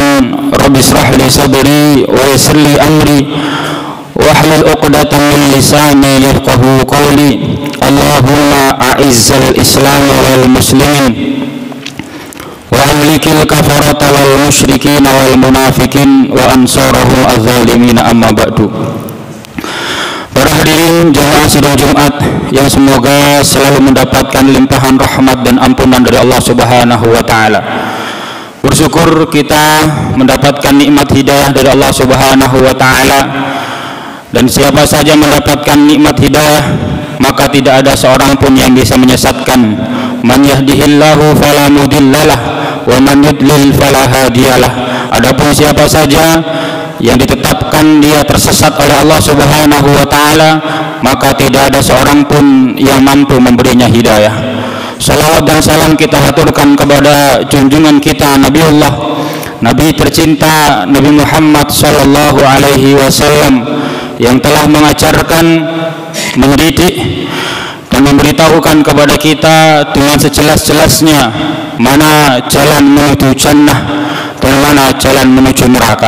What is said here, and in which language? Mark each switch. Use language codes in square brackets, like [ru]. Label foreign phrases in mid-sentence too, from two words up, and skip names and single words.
[ar] رب اشرح لي صدري ويسر لي أمري واحلل عقدة من لساني يفقهوا قولي. اللهم أعز الإسلام والمسلمين وأهلك الكفرة والمشركين والمنافقين وأنصارهم الظالمين. أما بعد. [id] Para hadirin jemaah sidang Jumat yang semoga selalu mendapatkan limpahan rahmat dan ampunan dari Allah [ar] سبحانه وتعالى. [id] Bersyukur kita mendapatkan nikmat hidayah dari Allah [ar] سبحانه وتعالى, [id] dan siapa saja mendapatkan nikmat hidayah maka tidak ada seorang pun yang bisa menyesatkan. [ar] من يهده الله فلا مضل له ومن يضلل فلا هادي له. [id] Adapun siapa saja yang ditetapkan dia tersesat oleh Allah [ar] سبحانه وتعالى, [id] maka tidak ada seorang pun yang mampu memberinya hidayah. Salawat dan salam kita haturkan kepada junjungan kita Nabiullah, Nabi tercinta Nabi Muhammad [ar] صلى الله عليه وسلم, [id] yang telah mengajarkan, mendidik dan memberitahukan kepada kita dengan sejelas-jelasnya mana jalan menuju jannah dan mana jalan menuju neraka.